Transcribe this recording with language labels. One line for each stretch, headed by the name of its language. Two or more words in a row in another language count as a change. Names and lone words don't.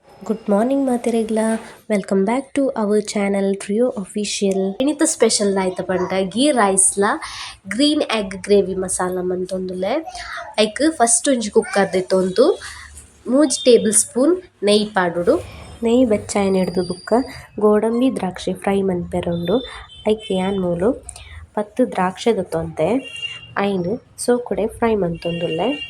English: Good morning ಮಾತೆರೆಗ್ಲ welcome back to our channel Trio Official.
Tulu: ಇನಿತ ಸ್ಪೆಷಲ್ ಆಯ್ತ ಪಂಡ ಗೀ ರೈಸ್ಲ
English: green egg gravy masala
Tulu: ಮಂತೊಂದುಲ್ಲೆ. ಐಕ್ ಫಸ್ಟ್ ಒಂಜಿ ಕುಕ್ಕರ್ ದೆತ್ತೊಂದು 3
English: table spoon
Tulu: ನೆಯ್ಯಿ ಪಾಡುಡು. ನೆಯ್ಯಿ ಬೆಚ್ಚಾಯಿನ ಹಿಡ್ದು ಬುಕ್ಕ ಗೋಡಂಬಿ ದ್ರಾಕ್ಷಿ ಫ್ರೈ ಮನ್ಪೆರೊಂಡು ಐಕ್ ಯಾನ್ ಮೂಲು 10 ದ್ರಾಕ್ಷೆ ದೆತ್ತೊಂತೆ ಐನ್ ಸೋಕುಡೆ ಫ್ರೈ ಮಂತೊಂದುಲ್ಲೆ.